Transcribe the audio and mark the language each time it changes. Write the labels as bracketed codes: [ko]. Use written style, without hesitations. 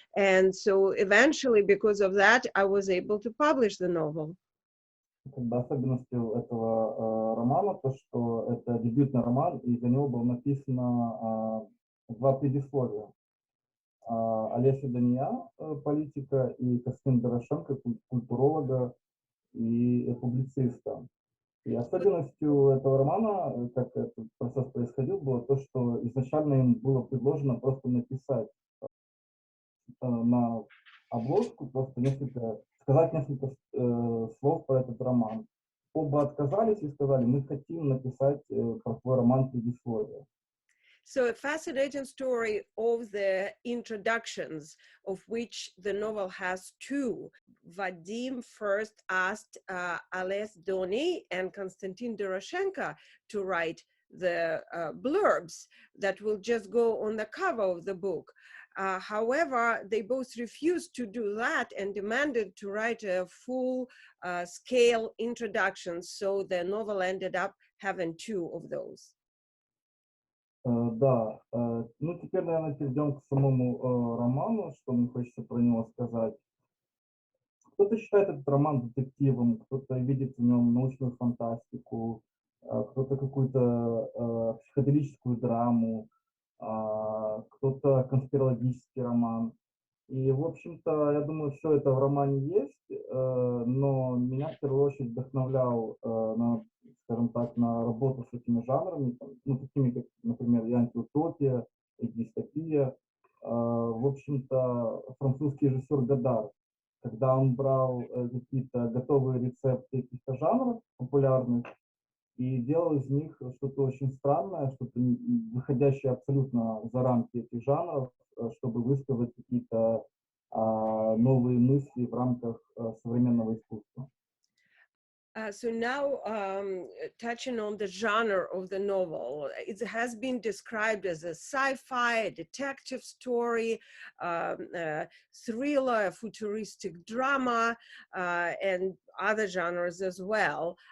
[en] And so eventually, because of that, I was able to publish the novel. [ru] Особенностью этого романа то, что это дебютный роман, и за него было написано 2 предисловия. Олеся Дания, политика, и Костянтин Дорошенко, культуролога и публициста. И особенностью этого романа, как этот процесс происходил, было то, что изначально им было предложено просто написать на обложку, просто сказать несколько слов про этот роман. Оба отказались и сказали, мы хотим написать про твой роман предисловие. [en] So a fascinating story of the introductions, of which the novel has 2. Vadim first asked Ales Doni and Konstantin Doroshenko to write the blurbs that will just go on the cover of the book. However, they both refused to do that and demanded to write a full scale introduction. So the novel ended up having 2 of those. [ru] Да, ну теперь, наверное, перейдем к самому роману, что мне хочется про него сказать. Кто-то считает этот роман детективом, кто-то видит в нем научную фантастику, кто-то какую-то психоделическую драму, кто-то конспирологический роман. И, в общем-то, я думаю, все это в романе есть, но меня в первую очередь вдохновлял на, скажем так, на работу с этими жанрами, ну, такими как, например, и антиутопия, и дистопия. В общем-то, французский режиссер Годар, когда он брал какие-то готовые рецепты каких-то жанров популярных и делал из них что-то очень странное, что-то выходящее абсолютно за рамки этих жанров, чтобы высказать какие-то новые мысли в рамках современного искусства. [en] So now, touching on the genre of the novel, it has been described as a sci-fi, a detective story, thriller, a futuristic drama, and other genres as well.